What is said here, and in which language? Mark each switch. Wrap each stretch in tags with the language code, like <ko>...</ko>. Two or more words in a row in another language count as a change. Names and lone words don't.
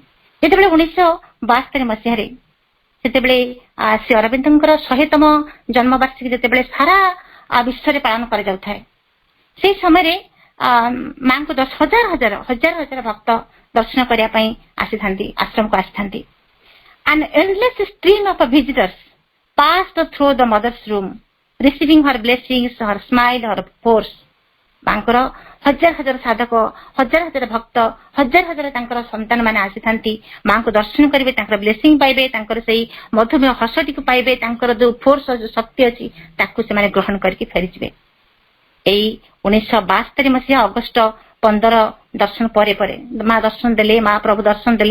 <or>ଯେତେବେଳେ 1972 ମସିହାରେ ସେତେବେଳେ ଶ୍ରୀ ଅରବିନ୍ଦଙ୍କର 100ତମ ଜନ୍ମବାର୍ଷିକୀ ଯେତେବେଳେ ସାରା ବିଶ୍ୱରେ ପାଳନ କରାଯାଉଥାଏ, ସେହି ସମୟରେ ମାଙ୍କୁ ହଜାର ହଜାର ଭକ୍ତ ଦର୍ଶନ କରିବା ପାଇଁ ଆସିଥାନ୍ତି, ଆଶ୍ରମକୁ ଆସିଥାନ୍ତି।</or> <en>An endless stream of visitors passed through the mother's room, receiving her blessings, her smile, her force.</en> <or>ମାଙ୍କର ହଜାର ହଜାର ସାଧକ, ହଜାର ହଜାର ଭକ୍ତ, ହଜାର ହଜାର ତାଙ୍କର ସନ୍ତାନ ମାନେ ଆସିଥାନ୍ତି, ମାଙ୍କୁ ଦର୍ଶନ କରିବେ, ତାଙ୍କର ବ୍ଲେସିଂ ପାଇବେ, ତାଙ୍କର ସେଇ ମଧୁମେହ ହସଟିକୁ ପାଇବେ, ତାଙ୍କର ଯୋଉ ଫୋର୍ସ, ଯୋଉ ଶକ୍ତି ଅଛି ତାକୁ ସେମାନେ ଗ୍ରହଣ କରିକି ଫେରିଯିବେ। ଏଇ 1972 ମସିହା ଅଗଷ୍ଟ 15 ଦର୍ଶନ ପରେ ମା ଦର୍ଶନ ଦେଲେ, ମା ପ୍ରଭୁ ଦର୍ଶନ ଦେଲେ।</or>